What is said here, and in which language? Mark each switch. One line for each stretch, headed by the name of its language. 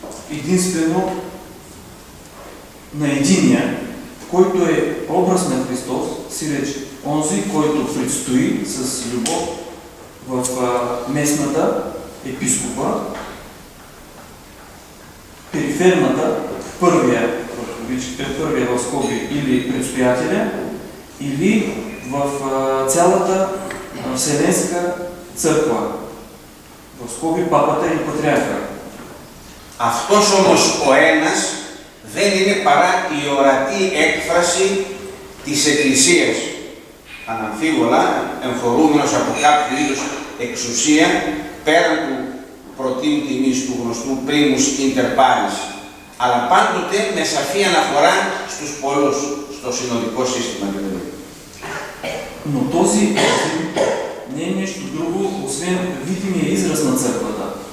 Bulgarian: единствено на единия, който е образ на Христос, си реч, онзи, който предстои с любов в местната епископа, периферната, първия в скоби или предстоятеля, или в цялата Вселенска църква, в скоби папата или патриарха.
Greek: Αυτός όμως ο ένας δεν είναι παρά η ορατή έκφραση της Εκκλησίας. Αναμφίβολα, εμφορούμενος από κάποιο είδους εξουσία, πέραν του πρωτείου τιμής του γνωστού primus inter pares, αλλά πάντοτε με σαφή αναφορά στους πολλούς, στο συνοδικό σύστημα δηλαδή.
Bulgarian: Но този език не е нещо друго, освен видимия израз на църквата.